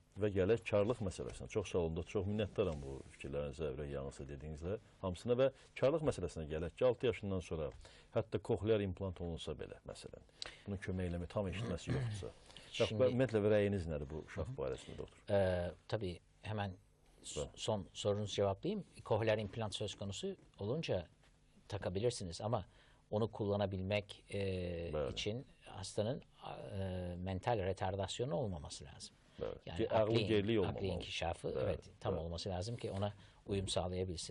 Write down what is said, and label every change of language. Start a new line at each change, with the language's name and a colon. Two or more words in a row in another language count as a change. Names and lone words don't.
Azerbaijani: Və gələk karlıq məsələsinə. Çox sağ olun, çox minnətdaram bu fikirlərinizə, ürək yanğısı dediyinizlə hamısına və karlıq məsələsinə gələk ki, 6 yaşından sonra hətta koxlear implant olunsa belə, məsələn, bunun kömək eləmək, tam eşitməsi yoxdursa. Ümumiyyətlə rəyiniz nədir bu uşaq barəsində, doktor?
Turkish: Tabii hemen son sorunuzu cevaplayayım. Kohlear implant söz konusu olunca takabilirsiniz ama onu kullanabilmek için hastanın mental retardasyonu olmaması lazım. Evet. Yani akli inkişafı tam olması lazım ki ona uyum sağlayabilsin.